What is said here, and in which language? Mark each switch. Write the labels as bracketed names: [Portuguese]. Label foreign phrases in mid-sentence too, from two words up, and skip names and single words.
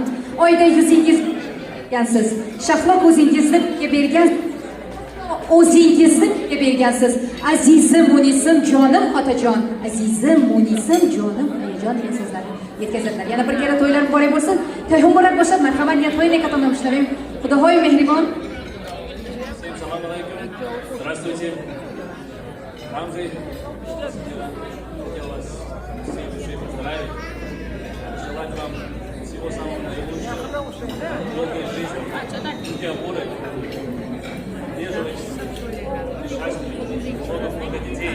[Uzbek] Oyda yuzingiz bergansiz, shahlo ko'zingizni bergan, o'zingizni bergansiz. Azizim, munisim, jonim otajon, azizim, munisim, jonim hayajon degan so'zlarni yetkazadilar. Yana bir kere to'ylar muborak bo'lsin. To'y muborak bo'lsin. Marhamat, niyat qo'ying, katta nomishtarim. Xudohoy mehribon. Assalomu alaykum. [Russian] Здравствуйте. Ramzi. Хотел вас всей душой поздравить. Желать вам всего самого наилучшего. Долгой жизни. Будьте опорой. Держитесь. Счастливы. Много детей.